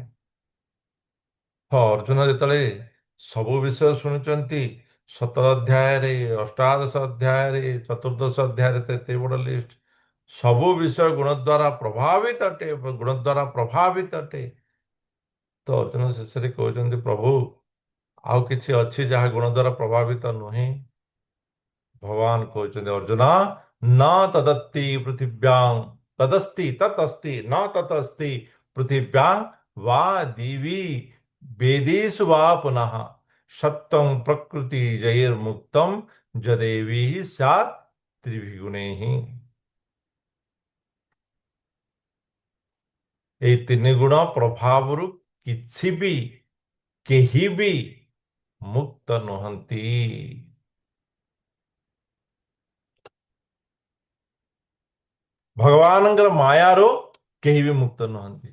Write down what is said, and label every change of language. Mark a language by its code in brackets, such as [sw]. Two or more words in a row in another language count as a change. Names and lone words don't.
[or] ତ ଅର୍ଜୁନ ଯେତେବେଳେ ସବୁ ବିଷୟ ଶୁଣୁଛନ୍ତି, 17 ଅଧ୍ୟାୟରେ, ଅଷ୍ଟାଦଶ ଅଧ୍ୟାୟରେ, ଚତୁର୍ଦ୍ଦଶ ଅଧ୍ୟାୟରେ, ତ ଏତେ ବଡ଼ ଲିଷ୍ଟ, ସବୁ ବିଷୟ ଗୁଣ ଦ୍ୱାରା ପ୍ରଭାବିତ ଅଟେ, ଗୁଣ ଦ୍ୱାରା ପ୍ରଭାବିତ ଅଟେ। ତ ଅର୍ଜୁନ ଶେଷରେ କହୁଛନ୍ତି ପ୍ରଭୁ ଆଉ କିଛି ଅଛି ଯାହା ଗୁଣ ଦ୍ୱାରା ପ୍ରଭାବିତ ନୁହେଁ? ଭଗବାନ କହୁଛନ୍ତି ଅର୍ଜୁନ [sa] न तदत्ति पृथिव्यां तदस्ति ततस्ति न ततस्ति पृथिव्यां वा दिवि वेदेषु वा पुनः सत्वं प्रकृति जैर्मुक्तम जदेवी स्यात् त्रिभिगुणैः। [or] এই ତିନି ଗୁଣ ପ୍ରଭାବରୁ କିଛି ବି କେହି ବି ମୁକ୍ତ ନୁହନ୍ତି। ଭଗବାନଙ୍କର ମାୟାରୁ କେହି ବି ମୁକ୍ତ ନୁହନ୍ତି।